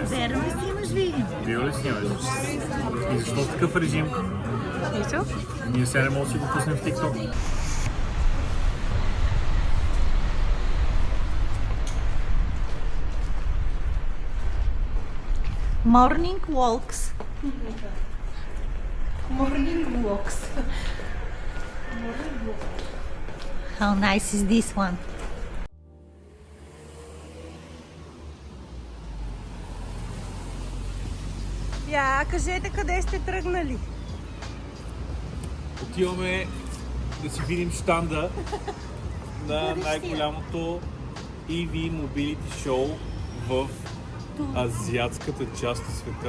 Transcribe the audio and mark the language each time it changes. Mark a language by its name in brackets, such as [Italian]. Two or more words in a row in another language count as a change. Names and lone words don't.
[Bulgarian] Верно ли снимаш видео? Видео ли снимаш? И защо в такъв режим? Ето? Ние сега не можем да си го пуснем в TikTok. [English] Morning walks. Morning walks. How nice is this one? [Bulgarian] Кажете къде сте тръгнали. Отиваме да си видим щанда на най-голямото EV Mobility Show в азиатската част на света.